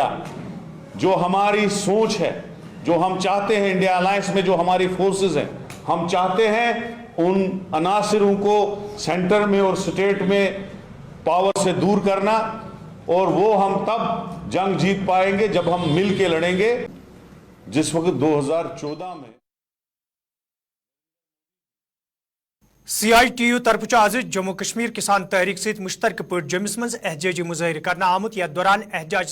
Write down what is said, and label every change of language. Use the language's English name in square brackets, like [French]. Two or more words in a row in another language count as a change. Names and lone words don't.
[Hindi] जो हमारी सोच है, जो हम चाहते हैं इंडिया अलायंस में, जो हमारी फोर्सेस हैं, हम चाहते हैं उन अनासिरों को सेंटर में और स्टेट में पावर से दूर करना, और वो हम तब जंग जीत पाएंगे जब हम मिल के लड़ेंगे। जिस वक्त 2014 में [Kashmiri] CITU तरफ आज जम्मू कश्मीर किसान तहरीक सहित मुश्तरक पे जम्मू मज एहजाजी मुजाहिर करना आमुत यथ दौरान एहजाज